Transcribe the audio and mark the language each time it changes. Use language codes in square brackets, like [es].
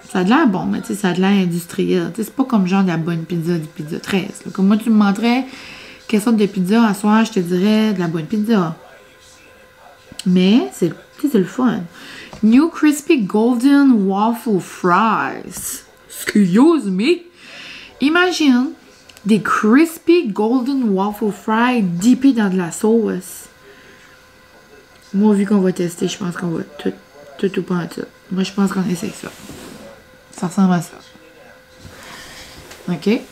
[fr] Ça a de l'air bon, mais tu sais, ça a de l'air industriel. Tu sais, c'est pas comme genre de la bonne pizza du Pizza 13. Là. Comme moi, tu me montrais quelle sorte de pizza à soir, je te dirais de la bonne pizza. Mais, c'est le fun. [en] New Crispy Golden Waffle Fries. Excuse me. [fr] Imagine des Crispy Golden Waffle Fries dippés dans de la sauce. Moi, vu qu'on va tester, je pense qu'on va tout ou pas en tout. Moi, je pense qu'on essaie ça. Ça ressemble à ça. OK?